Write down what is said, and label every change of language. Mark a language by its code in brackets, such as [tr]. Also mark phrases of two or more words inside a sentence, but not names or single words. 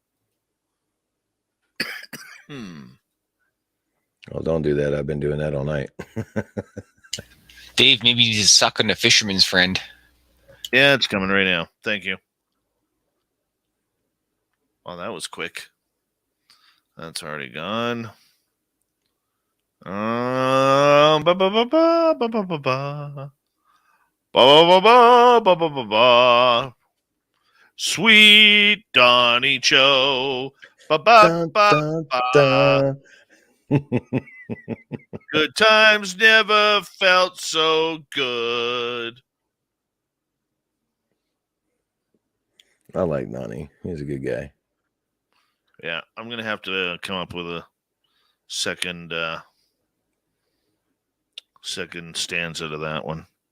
[en] Oh, don't do that. I've been doing that all night. Dave, maybe you just suck on a fisherman's friend. Yeah, it's coming right now. Thank you. Oh, that was quick. That's already gone. Ba ba ba ba ba ba ba ba. Ba ba ba ba ba ba ba. Sweet Donnie Cho. Ba ba ba ba. Good times never felt so good. I like Nani. He's a good guy. Yeah, I'm gonna have to come up with a second stanza to that one.